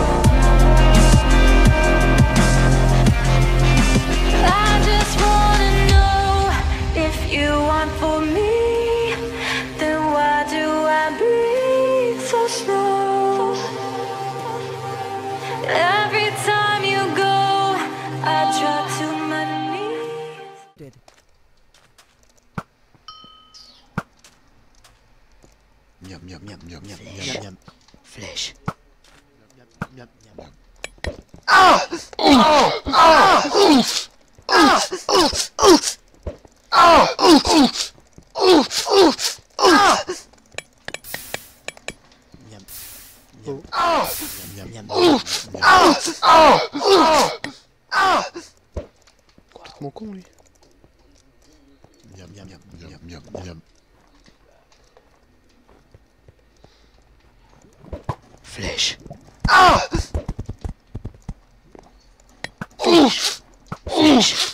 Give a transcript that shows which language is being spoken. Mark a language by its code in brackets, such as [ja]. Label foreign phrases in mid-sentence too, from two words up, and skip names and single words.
[en] I just wanna know if you want for me, then why do I breathe so slow? Every time you go, I drop to my knees. Dead. [fr] Miam miam miam miam miam miam miam. Flèche. Miam miam miam. Miam. Miam miam miam. Complètement con lui. Miam miam miam miam miam miam. Flèche. Flèche.